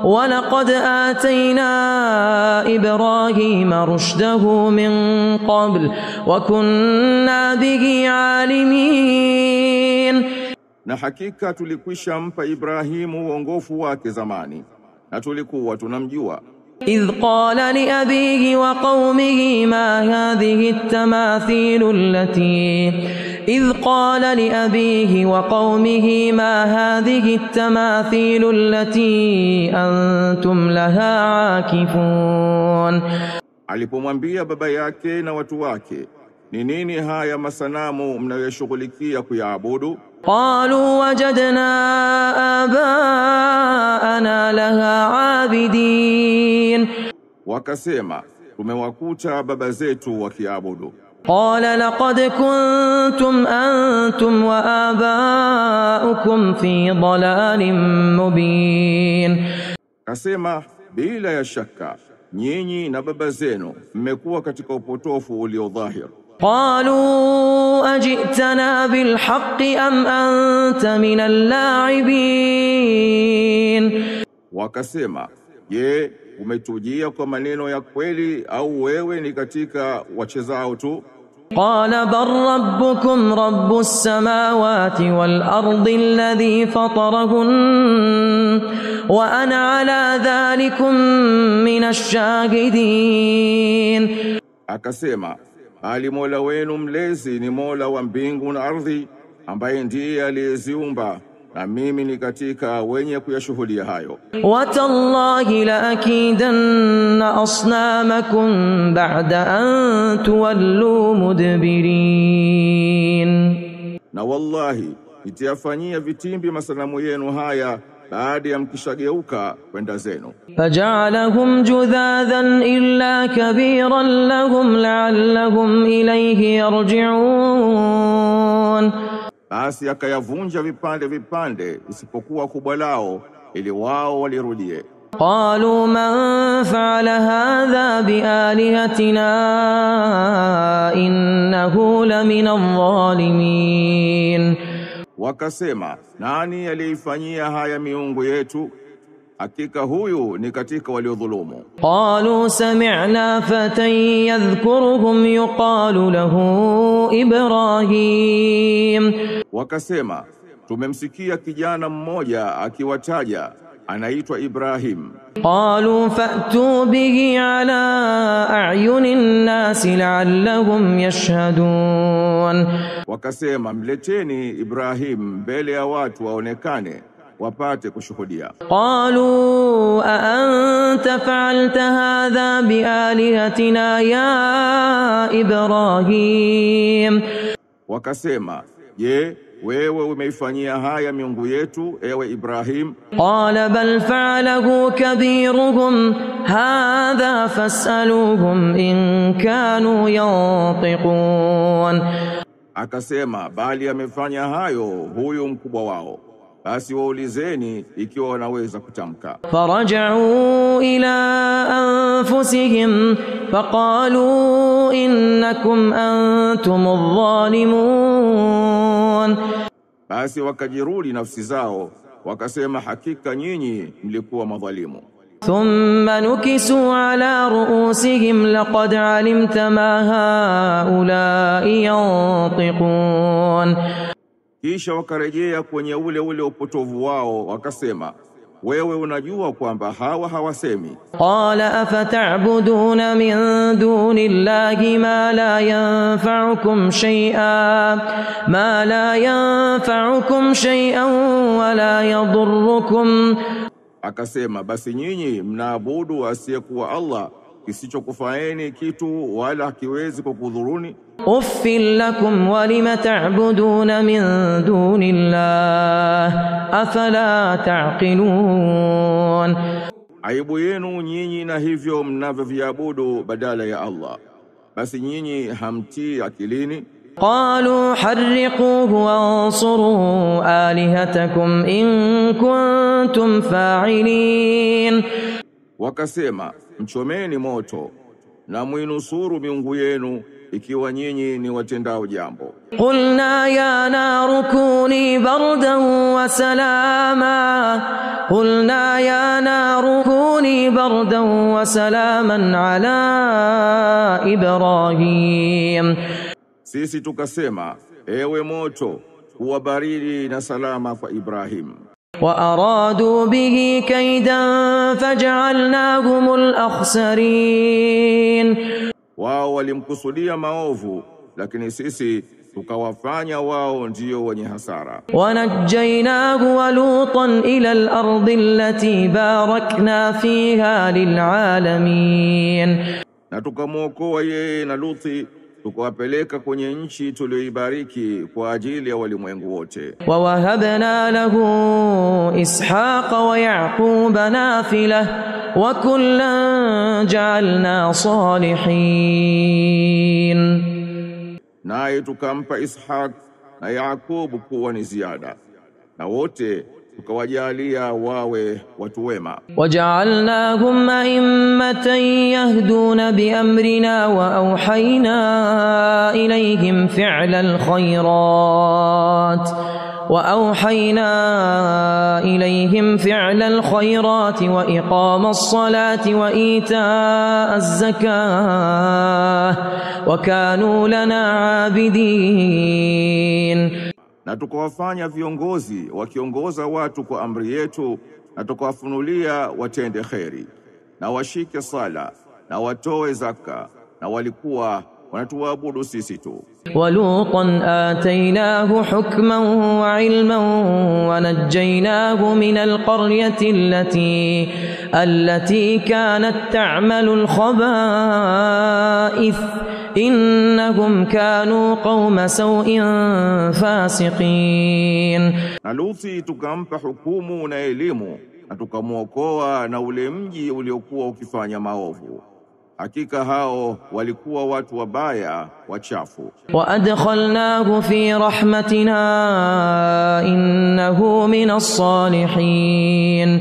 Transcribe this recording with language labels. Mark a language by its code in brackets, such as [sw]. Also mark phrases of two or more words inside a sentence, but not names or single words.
[ar] ولقد آتينا إبراهيم رشده من قبل وكنا به عالمين. [sw] Na hakika tulikwisha mpa Ibrahimu uongofu wake zamani, na tulikuwa tunamjua. [ar] إذ قال لأبيه وقومه ما هذه التماثيل التي أنتم لها عاكفون. [sw] Alipomwambia baba yake na watu wake, ni nini haya masanamu mnayoshughulikia kuyaabudu? [ar] قالوا وجدنا آباءنا لها عابدين. [sw] Wakasema, tumewakuta baba zetu wakiabudu. [ar] قال لقد كنتم أنتم وآباؤكم في ضلال مبين. [sw] Kasema, bila ya shaka nyinyi na baba zenu mmekuwa katika upotofu ulio dhahir. [ar] قالوا أجئتنا بالحق أم أنت من اللاعبين. [sw] Wakasema, je, umetujia kwa maneno ya kweli au wewe ni katika wachezao tu? [ar] قال بل ربكم رب السماوات والأرض الذي فطرهن وأنا على ذلكم من الشاهدين. [sw] Akasema, bali Mola wenu mlezi ni Mola wa mbingu na ardhi, ambaye ndiye aliyeziumba, na mimi ni katika wenye kuyashuhudia hayo. [ar] وتالله لأكيدن أصنامكم بعد أن تولوا مدبرين. [sw] Na wallahi nitayafanyia vitimbi masanamu yenu haya baada ya mkishageuka kwenda zenu. [ar] فجعلهم جذاذا إلا كبيرا لهم لعلهم إليه يرجعون. [sw] Basi akayavunja vipande vipande isipokuwa kubwa lao ili wao walirudie. [ar] قالوا من فعل هذا بآلهتنا إنه لمن الظالمين. [sw] Wakasema, nani aliifanyia haya miungu yetu? Hakika huyu ni katika waliodhulumu. [ar] قالوا سمعنا فتى يذكرهم يقال له إبراهيم. [sw] Wakasema, tumemsikia kijana mmoja akiwataja, anaitwa Ibrahim. [ar] قالوا فأتوا به على أعين الناس لعلهم يشهدون. [sw] Wakasema, mleteni Ibrahim mbele ya watu waonekane, wapate kushuhudia. [ar] قالوا أأنت فعلت هذا بآلهتنا يا إبراهيم. [sw] Wakasema, je, wewe umeifanyia haya miungu yetu ewe Ibrahim? [ar] قال بل فعله كبيرهم هذا فاسألوهم إن كانوا ينطقون. [sw] Akasema, bali amefanya hayo huyu mkubwa wao, basi waulizeni ikiwa wanaweza kutamka. [ar] فرجعوا إلى أنفسهم فقالوا إنكم أنتم الظالمون. [sw] Basi wakajirudi nafsi zao, wakasema, hakika nyinyi mlikuwa madhalimu. [ar] ثم نكسوا على رؤوسهم لقد علمت ما هؤلاء ينطقون. [sw] Kisha wakarejea kwenye ule upotovu wao, wakasema, wewe unajua kwamba hawa hawasemi. [ar] قال أفتعبدون من دون الله ما لا ينفعكم شيئا ولا يضركم. [sw] Akasema, basi nyinyi mnaabudu asiyekuwa Allah, kisichokufaeni kitu wala kiwezi kukudhuruni. [ar] أف لكم ولم تعبدون من دون الله أفلا تعقلون. [sw] Aibu yenu nyinyi na hivyo mnavyoviabudu badala ya Allah, basi nyinyi hamtii akilini. [ar] قالوا حرقوه وانصروا آلهتكم إن كنتم فاعلين. [sw] Wakasema, mchomeni moto na muinusuru miungu yenu ikiwa nyinyi ni watendao jambo. [ar] قلنا يا نار كوني بردا وسلاما على إبراهيم. [sw] Sisi tukasema, ewe moto, kuwa baridi na salama kwa Ibrahim. [ar] وأرادوا به كيدا فجعلناهم الأخسرين. [sw] Wao walimkusudia maovu, lakini sisi tukawafanya wao ndio wenye hasara. [ar] ونجيناه ولوطا إلى الأرض التي باركنا فيها للعالمين. [sw] Na tukamwokoa yeye na Luthi, tukawapeleka kwenye nchi tuliyoibariki kwa ajili ya walimwengu wote. [ar] ووهبنا له إسحاق ويعقوب نافلة وكلا جعلنا صالحين. [sw] Naye tukampa Ishaq na Yakub kuwa ni ziada, na wote tukawajalia wawe watu wema. [ar] وجعلناهم أئمة يهدون بأمرنا وأوحينا إليهم فعل الخيرات وإقام الصلاة وإيتاء الزكاة وكانوا لنا عابدين. [sw] Na tukawafanya viongozi wakiongoza watu kwa amri yetu, na tukawafunulia watende kheri na washike sala na watoe zaka, na walikuwa wanatuabudu sisi tu. [ar] ولوطا آتيناه حكما وعلما ونجيناه من القرية التي كانت تعمل الخبائث إنهم كانوا قوم سوء فاسقين. [sw] Na Luthi tukampa hukumu na elimu, na tukamwokoa na ule mji uliokuwa ukifanya maovu. Hakika hao walikuwa watu wabaya wachafu. [ar] وأدخلناه في رحمتنا إنه من الصالحين.